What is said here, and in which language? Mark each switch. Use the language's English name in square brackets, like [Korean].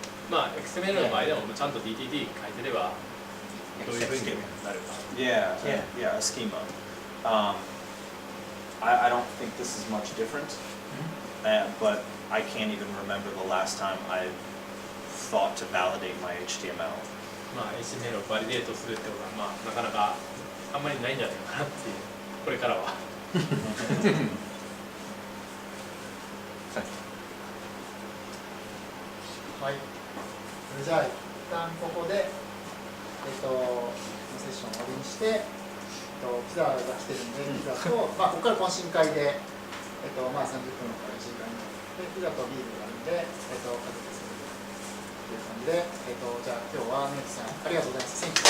[Japanese] まあ XML の場合でもちゃんと DTD 書いてればどういうふうになるか。 [English] Yeah, a schema. I don't think this is much different, but I can't even remember the last time I thought to validate my HTML. [Japanese] まあ HTML をバリデートするってことは、まあ、なかなかあんまりないんじゃないかなっていう、これからは。はい。それじゃあ一旦ここでセッションを終わりにして、ピザが来てるんで、ピザとまあここから懇親会でまあ30分から1時間でピザとビールがあるんで家族でするという感じでじゃあ今日はネイトさんありがとうございます。